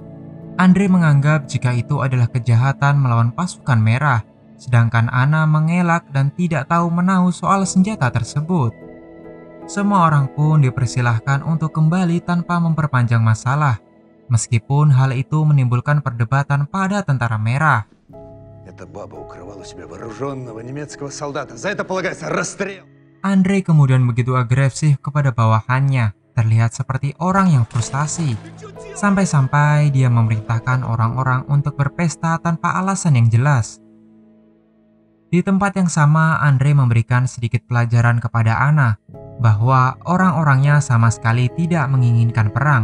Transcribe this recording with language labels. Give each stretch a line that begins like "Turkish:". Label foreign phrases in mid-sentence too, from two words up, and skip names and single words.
Indonesian: Andre menganggap jika itu adalah kejahatan melawan pasukan merah, sedangkan Anna mengelak dan tidak tahu menahu soal senjata tersebut. Semua orang pun dipersilahkan untuk kembali tanpa memperpanjang masalah, meskipun hal itu menimbulkan perdebatan pada tentara merah.
Russian: Эта баба укрывала у себя вооруженного немецкого солдата. За это полагается расстрел.
Indonesian: Andre kemudian begitu agresif kepada bawahannya, terlihat seperti orang yang frustasi. Sampai-sampai dia memerintahkan orang-orang untuk berpesta tanpa alasan yang jelas. Di tempat yang sama, Andre memberikan sedikit pelajaran kepada Anna, bahwa orang-orangnya sama sekali tidak menginginkan perang.